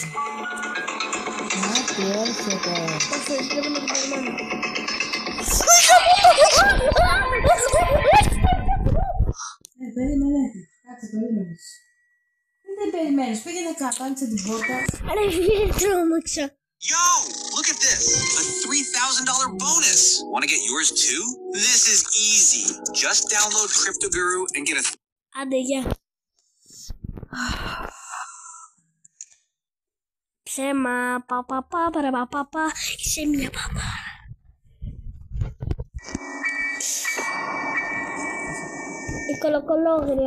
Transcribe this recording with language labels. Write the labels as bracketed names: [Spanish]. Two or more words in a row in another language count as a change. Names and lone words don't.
[Greek] Να, τι έρχεται. Όχι, πρέπει να το περιμένω. Περίμενε. Κάτσε, περίμενες. Δεν περιμένεις. Πήγαινε κάτω, άνοιξε την πόρτα. Ρε, φίλε, τρόμαξα. [English] Yo, look at this. A $3,000 bonus. Want to get yours too? This is easy. Just download CryptoGuru and get a [Greek] Άντε, γεια. Ψέμα, πα, είσαι μια παπά. Η κολοκολόγρια.